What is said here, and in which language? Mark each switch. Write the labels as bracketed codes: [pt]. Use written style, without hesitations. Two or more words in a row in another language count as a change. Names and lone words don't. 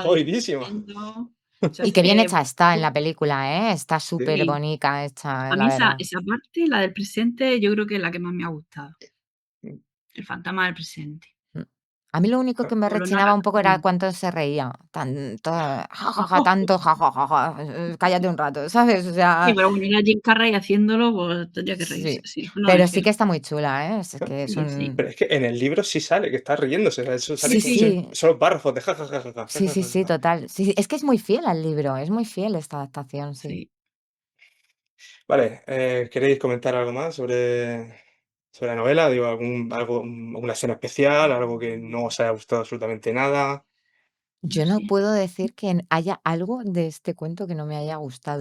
[es] jodidísima. destruyendo, se y qué bien hace hecha está en la película, ¿eh? Está súper Sí. sí. bonita hecha, A la mí verdad. esa parte, la del presente, yo creo que es la que más me ha gustado, Mm, el fantasma del presente. Mm. A mí lo único que me Como lo rechinaba narra un poco era también. cuánto se reía. Tanto, ja, ja, ja, tanto, ja, ja, ja, ja, cállate un rato, ¿sabes? O Sí, sea, pero bueno, era Jim Carrey haciéndolo, pues tendría que reírse, sí. si no, no Pero es sí él. que está muy chula, ¿eh? Es que es Sí, sí. un... pero es que en el libro sí sale que está riéndose, o sea, eso Sí, sale Sí, como sí, sí, solo párrafos de ja, ja, ja, ja, ja, ja, sí, ja, sí, ja, sí, ja. total. Sí, sí, es que es muy fiel al libro, es muy fiel esta adaptación, sí. sí. Vale, ¿queréis comentar algo más sobre la novela? Digo, alguna escena especial, algo que no os haya gustado absolutamente nada. No Yo no sé. puedo decir que haya algo de este cuento que no me haya gustado.